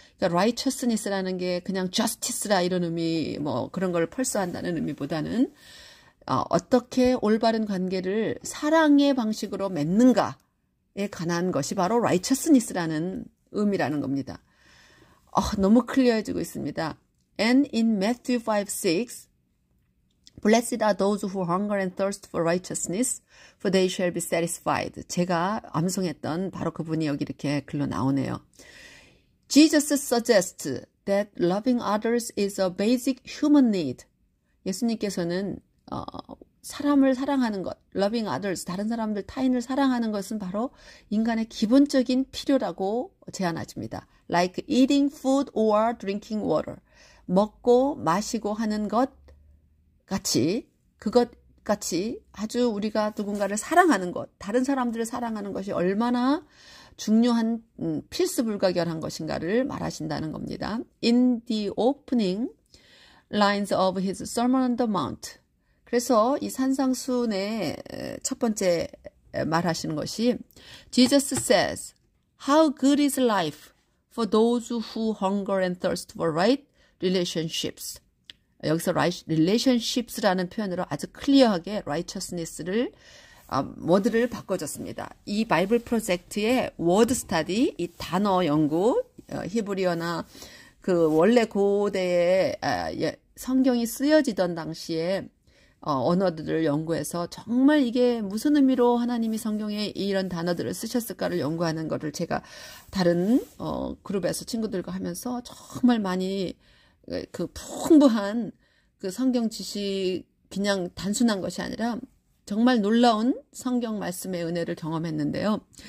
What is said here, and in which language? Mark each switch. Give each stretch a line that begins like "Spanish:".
Korean: 그러니까 righteousness라는 게 그냥 justice라 이런 의미 뭐 그런 걸 펄스한다는 의미보다는 어떻게 올바른 관계를 사랑의 방식으로 맺는가에 관한 것이 바로 righteousness라는 의미라는 겁니다. 너무 클리어해지고 있습니다.
English: And in Matthew 5:6 Blessed are those who hunger and thirst for righteousness, for they shall be satisfied.
Korean: 제가 암송했던 바로 그분이 여기 이렇게 글로 나오네요.
English: Jesus suggests that loving others is a basic human need.
Korean: 예수님께서는 사람을 사랑하는 것,
English: loving others,
Korean: 다른 사람들, 타인을 사랑하는 것은 바로 인간의 기본적인 필요라고 제안하십니다.
English: Like eating food or drinking water.
Korean: 먹고 마시고 하는 것 같이, 그것 같이 아주 우리가 누군가를 사랑하는 것, 다른 사람들을 사랑하는 것이 얼마나 중요한 필수불가결한 것인가를 말하신다는 겁니다.
English: In the opening lines of his Sermon on the Mount.
Korean: 그래서 이 산상수훈의 첫 번째 말하시는 것이
English: Jesus says, How good is life for those who hunger and thirst for right relationships.
Korean: 여기서 relationships라는 표현으로 아주 클리어하게 righteousness를 워드를 바꿔줬습니다. 이 바이블 프로젝트의 워드 스터디, 이 단어 연구, 히브리어나 그 원래 고대에 성경이 쓰여지던 당시에 언어들을 연구해서 정말 이게 무슨 의미로 하나님이 성경에 이런 단어들을 쓰셨을까를 연구하는 것을 제가 다른 그룹에서 친구들과 하면서 정말 많이 그 풍부한 그 성경 지식 그냥 단순한 것이 아니라 정말 놀라운 성경 말씀의 은혜를 경험했는데요.